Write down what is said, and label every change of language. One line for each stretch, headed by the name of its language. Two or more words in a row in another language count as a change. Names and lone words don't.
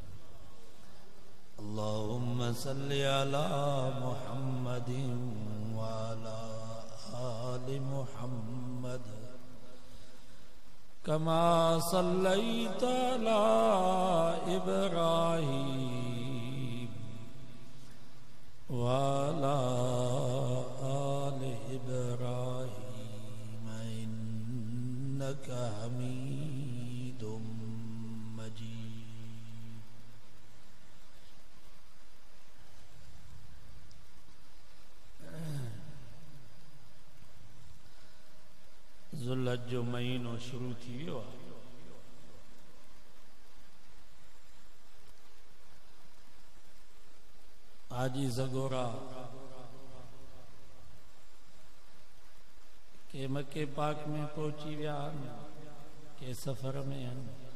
Arabic: اللهم صل على محمد وعلى آل محمد كما صليت على إبراهيم وعلى آل إبراهيم إنك حميد مجيد.
Sindhi: ذوالحج جو مہینو شروع تھی ویو आहे. हाजी ज़गोरा के मक्के पाक में पहुंची विया के सफ़र में आहिनि.